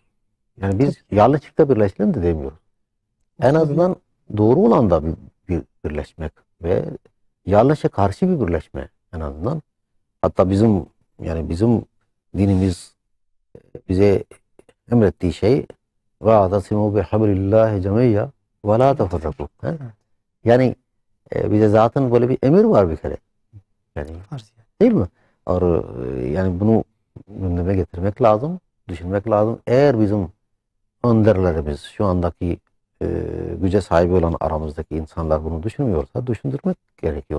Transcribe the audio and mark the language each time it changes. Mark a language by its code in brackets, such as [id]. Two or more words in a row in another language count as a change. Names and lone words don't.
[tr] Yani biz yanlışlıkla birleşelim de demiyoruz. En Tabii. azından doğru olan da bir birleşmek ve yanlışa karşı bir birleşme en azından. Hatta bizim dinimiz bize emrettiği şey [ar] وَاَعْتَصِمُوا بِحَبْلِ اللّٰهِ جَمِيًّا وَلَا تَفَرَّقُوا. [tr] Yani bize zaten böyle bir emir var bir kere. Yani Farz yani. değil mi? Yani bunu gündeme getirmek lazım, düşünmek lazım. Eğer bizim önderlerimiz, şu andaki güce sahip olan aramızdaki insanlar bunu düşünmüyorsa düşündürmek gerekiyor.